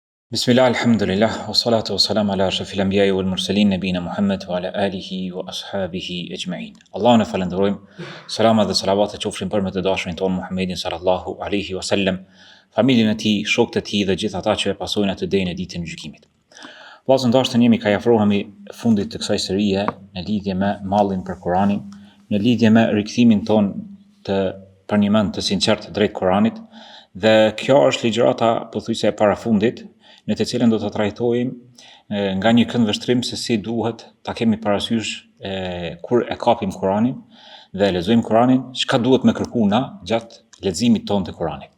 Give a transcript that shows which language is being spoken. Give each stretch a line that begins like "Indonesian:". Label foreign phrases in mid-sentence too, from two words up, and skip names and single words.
Arabic: بسم الله، الحمد لله، والصلاة والسلام على أشرف الأنبياء والمرسلين نبينا محمد وعلى آله وأصحابه أجمعين.
Albanian: Allahun e falenderojmë, salama dhe salavat e qofshin për me të dashurin tonë Muhammedin
Arabic: صلى الله عليه وسلم,
Albanian: familjen e tij, shokët e tij dhe gjithë ata që e pasojnë atë deri në ditën e gjykimit. Vllazë dashur, jemi ka afrohemi fundit të kësaj serie në lidhje me mallin për Kur'anin, në lidhje me rikthimin ton të për një mend të sinqert drejt Kur'anit, dhe kjo është ligjërata pothuajse e parafundit në të cilën do të trajtojmë nga një këndvështrim se si duhet ta kemi parasysh kur e kapim Kur'anin dhe lexojmë Kur'anin, çka duhet me kërku na gjatë leximit tonë të Kur'anit.